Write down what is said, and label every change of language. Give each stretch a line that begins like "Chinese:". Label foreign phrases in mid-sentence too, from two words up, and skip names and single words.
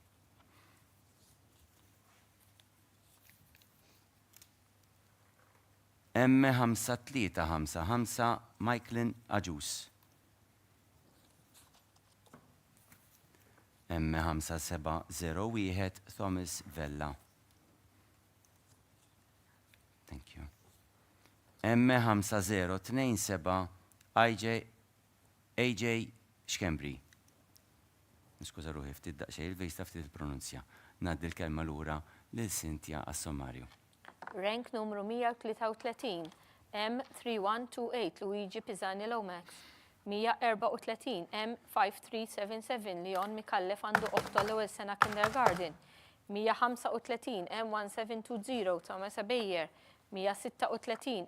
Maltese: M5-3-5-5 Michaelin Aġus. M5-7-0-1 Thomas Vella.
English: Thank you. M5-0-2-7 AJ Xkembri.
Maltese: Niskuża ruħi ftit daqsxejn il-vejsta ftit il-pronunzja. Ngħaddi l-kelma lura lil Cynthia għas-sommarju. Rank numru 133 M3128 Luigi Pisani Lomax, 134 M5377 Leon Mikallef għandu oħtu l-ewwel sena kindergarten, 135 M1720 Thomas Ebejer, 136